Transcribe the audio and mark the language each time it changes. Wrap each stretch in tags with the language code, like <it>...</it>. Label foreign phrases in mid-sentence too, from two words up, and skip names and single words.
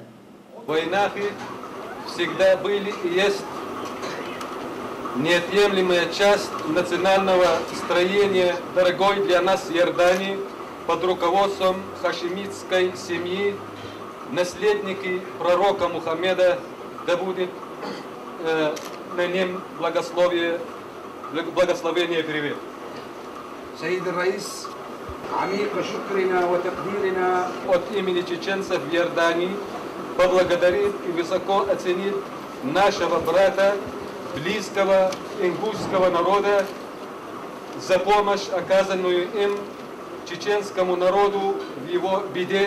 <ru>Вайнахи всегда были и есть неотъемлемая часть национального строения дорогой для нас Иордании под руководством хашемитской семьи, наследники пророка Мухаммеда, да будет на нем благословение и привет.</ru> <ar>سيد الرئيس عميق شكرنا وتقديرنا</ar> <ru>От имени чеченцев в Иордании поблагодарит и высоко оценит нашего брата, близкого ингушского народа за помощь, оказанную им чеченскому народу в его беде.</ru>